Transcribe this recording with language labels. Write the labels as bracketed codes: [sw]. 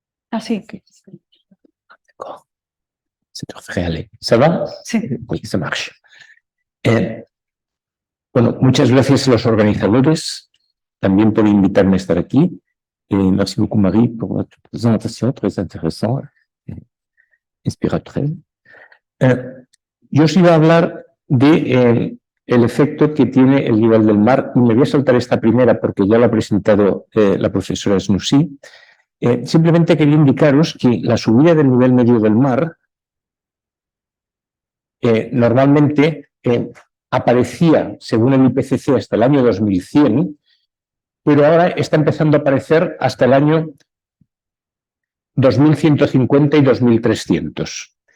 [es] Así que... [fr] D'accord. Ça devrait aller. ¿Ça va? [es] Sí. [fr] Oui, ça marche. [es] Bueno, muchas gracias a los organizadores también por invitarme a estar aquí. [fr] Merci beaucoup, Marie, pour votre présentation, très intéressante, inspiratrice. [es] Yo os iba a hablar de el efecto que tiene el nivel del mar, y me voy a saltar esta primera porque ya lo ha presentado la profesora Snoussi. Simplemente quería indicaros que la subida del nivel medio del mar normalmente aparecía, según el IPCC, hasta el año 2100, pero ahora está empezando a aparecer hasta el año 2150 y 2300.